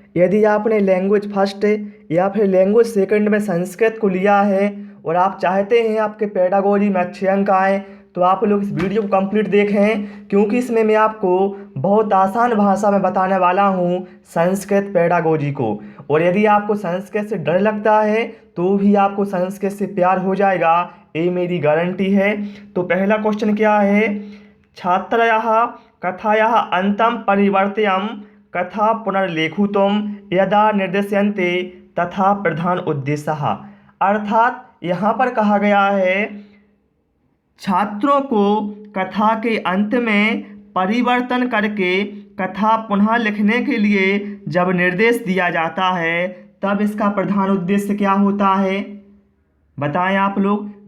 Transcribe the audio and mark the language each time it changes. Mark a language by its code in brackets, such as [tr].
[hi] यदि आपने language first या फिर लैंग्वेज सेकंड में संस्कृत को लिया है और आप चाहते हैं आपके पेडागोजी में अच्छे अंक आएँ, तो आप लोग इस वीडियो को कंप्लीट देखें, क्योंकि इसमें मैं आपको बहुत आसान भाषा में बताने वाला हूँ संस्कृत पेडागोजी को। और यदि आपको संस्कृत से डर लगता है तो भी आपको संस्कृत से प्यार हो जाएगा, ये मेरी गारंटी है। तो पहला क्वेश्चन क्या है? [sa] छात्रयः कथायाः अन्तं परिवर्त्यं कथा पुनर्लेखितुं यदा निर्देश्यन्ते तथा प्रधान उद्देश्यः। [hi] अर्थात यहाँ पर कहा गया है छात्रों को कथा के अंत में परिवर्तन करके कथा पुनः लिखने के लिए जब निर्देश दिया जाता है तब इसका प्रधान उद्देश्य क्या होता है, बताएं आप लोग।